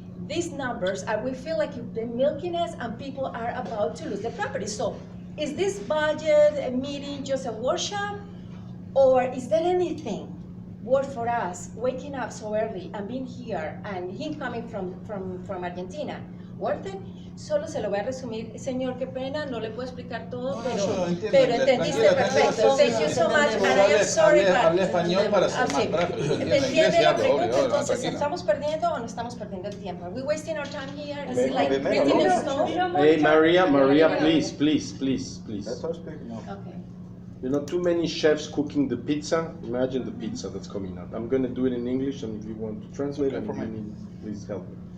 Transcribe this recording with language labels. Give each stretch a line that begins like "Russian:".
English: These numbers, we feel like they're milking us and people are about to lose the property. So is this budget meeting just a workshop, or is there anything worth for us waking up so early and being here and him coming from Argentina? ¿Worth it?
Spanish: Solo se lo voy a resumir. Señor, qué pena, no le puedo explicar todo, pero entendiste perfecto.
English: Thank you so much, and I am sorry, but...
Spanish: Hablé español para ser más rápido. Entiende la pregunta, entonces, ¿estamos perdiendo o no estamos perdiendo el tiempo?
English: Are we wasting our time here? Is it like building a stone? Hey, Maria, please. That's how speaking now. Okay. You know, too many chefs cooking the pizza. Imagine the pizza that's coming out. I'm going to do it in English, and if you want to translate it for me, please help me.